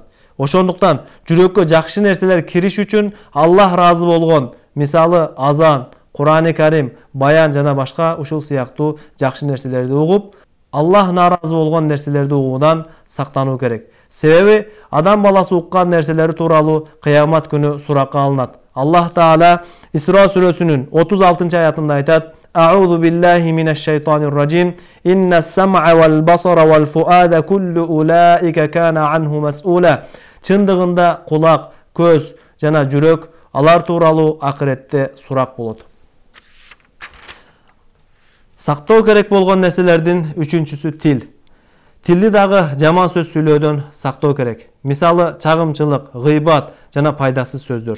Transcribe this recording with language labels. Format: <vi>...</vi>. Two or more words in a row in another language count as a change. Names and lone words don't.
<ky>Ошондуктан жүрөккө жакшы нерселер кириш үчүн Аллах разы болгон, мисалы азан, Кур'ани Карим, баян жана башка ушул сыяктуу жакшы нерселерди угуп, Аллах наразы болгон нерселерди угуудан сактануу керек. Себеби адам баласы уккан нерселери тууралуу кыямат күнү суракка алынат. Аллах Таала Исра сүрөсүнүн 36-аятында айтат:</ky> <ar>"أعوذ بالله من الشيطان الرجيم. إن السمع والبصر والفؤاد كل أولئك كان عنه مسؤولا".</ar> <ky>Чындыгында кулак, көз жана жүрөк алар тууралуу акыретте сурак болот. Сактоо керек болгон нерселердин үчүнчүсү тил. Тилди дагы жаман сөз сүйлөөдөн сактоо керек. Мисалы чагымчылык, гыйбат жана пайдасыз сөздөр.</ky>